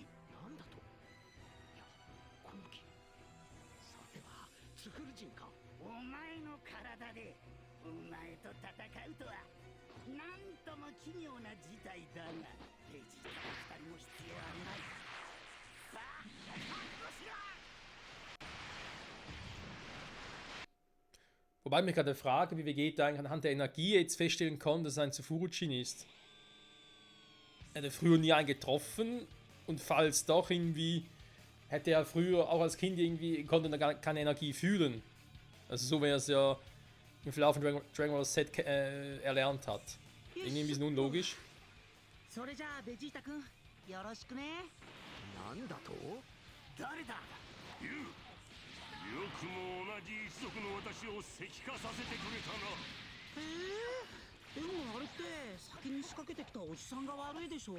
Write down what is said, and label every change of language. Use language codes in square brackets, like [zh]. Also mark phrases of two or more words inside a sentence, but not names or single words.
[ja] なんだと。いや、この木。さてはツフル人か。お前の体でお前と戦うとはなんとも奇妙な事態だが、ベジータの二人も必要あるまい。さあ、覚悟しろ。 [de] Wobei ich mich gerade frage, wie Vegeta eigentlich anhand der Energie jetzt feststellen kann, dass er ein Tsufurichin ist. Er hat früher nie einen getroffen und falls doch irgendwie, hätte er früher auch als Kind irgendwie, konnte er gar keine Energie fühlen. Also so wie er es ja im Verlauf von Dragon Ball Z erlernt hat. Irgendwie ein bisschen unlogisch. [ja] それじゃあベジータ君、よろしくね。なんだと。誰だ。ユウ、よくも同じ一族の私を石化させてくれたな。でもあれって先に仕掛けてきたおじさんが悪いでしょ。